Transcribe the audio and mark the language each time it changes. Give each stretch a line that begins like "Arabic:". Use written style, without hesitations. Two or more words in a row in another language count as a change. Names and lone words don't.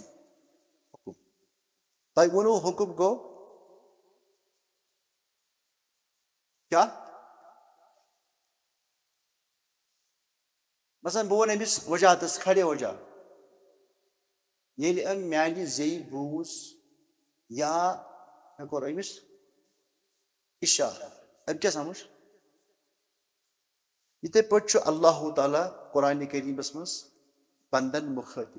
Kashmiri: حکم. تۄہہِ ووٚنوُ حکم گوٚو کیا؟ مثلاً بہٕ وَنہٕ أمِس وجاہتس
Urdu: کھڑے ہو جا.
Kashmiri: ییٚلہِ أمۍ میانہِ زیٚیہِ بوٗز یا مےٚ کوٚر أمِس اِشارٕ، أمۍ کیٛاہ سمجھ؟ یِتھَے پٲٹھۍ چھُ اللہ تعالیٰ قرآنِ کریٖمس منٛز بنٛدن مُخٲطِب.